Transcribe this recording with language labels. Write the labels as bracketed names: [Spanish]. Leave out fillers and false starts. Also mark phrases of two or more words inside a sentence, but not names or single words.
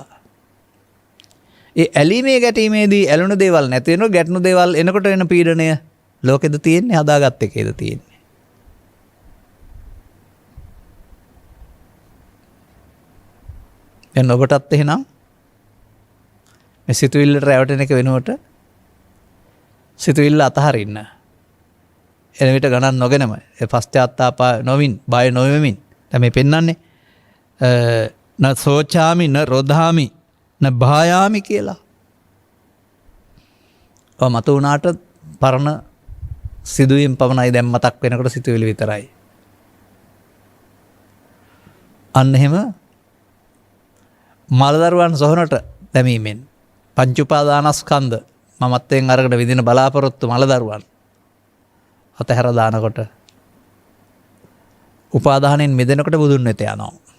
[Sinhala] ඒ ඇලීමේ ගැටීමේදී ඇලුණු දේවල් නැති වෙනවා, ගැටුණු දේවල් එනකොට එන පීඩනය ලෝකෙද තියෙන්නේ, හදාගත්ත එකේද තියෙන්නේ. දැන් ඔබටත් එහෙනම් මේ සිතුවිල්ලට රැවටෙන එක වෙනුවට සිතුවිල්ල අතහරින්න. එන විට ගණන් නොගෙනම ඒ පශ්චාත්තාප නොවින් බය නොවෙමින් දැන් මේ පෙන්වන්නේ [Pali] න සෝචාමි න රොධාමි න භායාමි [Sinhala] කියලා. ඔය මත උනාට පරණ සිදුවීම් පමණයි දැන් මතක් වෙනකොට සිතුවිලි විතරයි. අන්න එහෙම මලදරුවන් සොහනට දැමීමෙන් පංච උපාදානස්කන්ධ මමත්වයෙන් අරගෙන විදින බලාපොරොත්තු මලදරුවන් අතහැර දානකොට උපාදානයෙන් මිදෙනකොට බුදුන් වෙත යනවා.